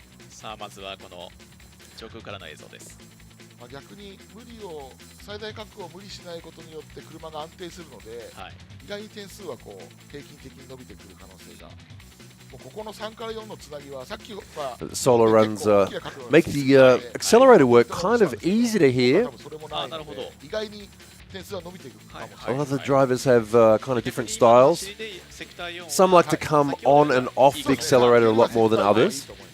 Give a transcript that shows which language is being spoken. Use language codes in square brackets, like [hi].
[ja] さあ、まずはこの上空からの映像です。逆に最大角度を無理しないことによって車が安定するので、意外に点数はこう平均的に伸びてくる可能性が。ここの3から4のつなぎはさっきは [en] solo runs make the accelerator work kind of easy to hear. [ja] なるほど。意外に点数は伸びていくかもしれない。 [en] A lot of the drivers have kind of different styles. Some like to come on and off the accelerator a lot more than others.